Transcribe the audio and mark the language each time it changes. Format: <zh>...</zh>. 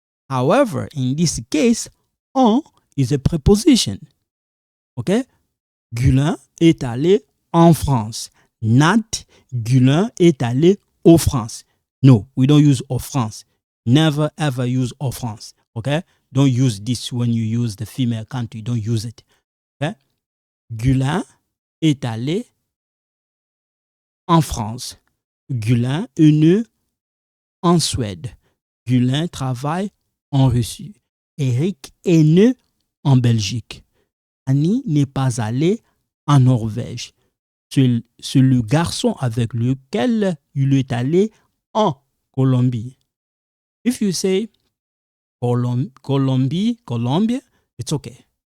<en>However, in this case, en is a preposition. Okay?</en> <fr>Gulin est allé en France. Not Gulin est allé au France.</fr> <en>No, we don't use au France. Never ever use au France. Okay? Don't use this when you use the female country. Don't use it. Okay?</en> <fr>Gulin est allé en France. Gulin est né en Suède. Gulin travaille en Russie. Eric est né en Belgique. Annie n'est pas allée en Norvège. C'est le garçon avec lequel il est allé en Colombie.</fr> <en>If you say Colombia, it's okay.</en>